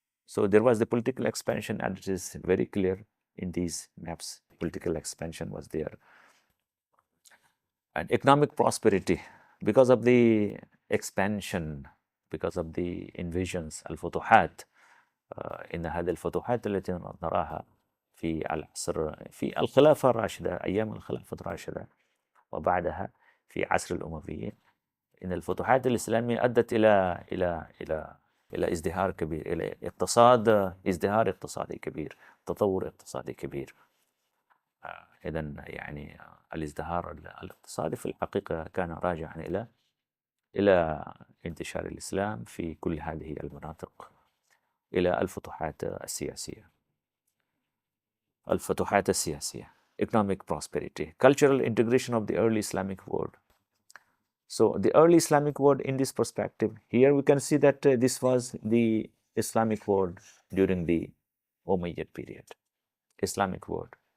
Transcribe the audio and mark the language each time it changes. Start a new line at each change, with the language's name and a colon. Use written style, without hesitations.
English: So there was the political expansion, and it is very clear in these maps. Political expansion was there. And economic prosperity, because of the expansion, because of the invasions, الفتوحات.
Arabic: إن هذه الفتوحات التي نراها في العصر في الخلافة الراشدة، أيام الخلافة الراشدة وبعدها في عصر الأمويين، إن الفتوحات الإسلامية أدت إلى ازدهار كبير، إلى ازدهار اقتصادي كبير، تطور اقتصادي كبير. إذن يعني الازدهار الاقتصادي في الحقيقة كان راجعا إلى انتشار الإسلام في كل هذه المناطق، إلى الفتوحات السياسية. الفتوحات السياسية.
English: Economic prosperity. Cultural integration of the early Islamic world. So the early Islamic world in this perspective, here we can see that this was the Islamic world during the Umayyad period. Islamic world.